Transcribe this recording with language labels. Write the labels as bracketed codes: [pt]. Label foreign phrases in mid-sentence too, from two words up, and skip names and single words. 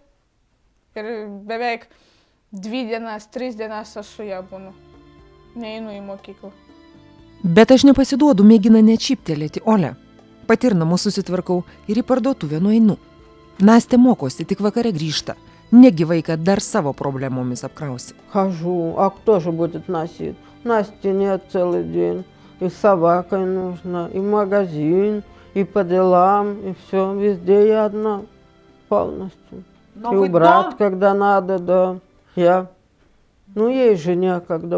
[lt] Ir beveik 2 dienas, 3 dienas aš su ją būnu. Neinu į mokyklą. Bet aš nepasiduodu, mėgina nečiptelėti Olę. Pati ir namus susitvarkau ir į parduotuvę nueinu. Настя mokosi, tik vakare grįžta. Negi vaiką dar savo problemomis apkrausi. [ru] Хожу, а кто же будет носить? Насти нет целый день. И с собакой нужно, и в магазин, и по делам, и все. Везде я одна полностью. Но и вы убрать, дом- когда надо, да. Я. Ну, ей же некогда.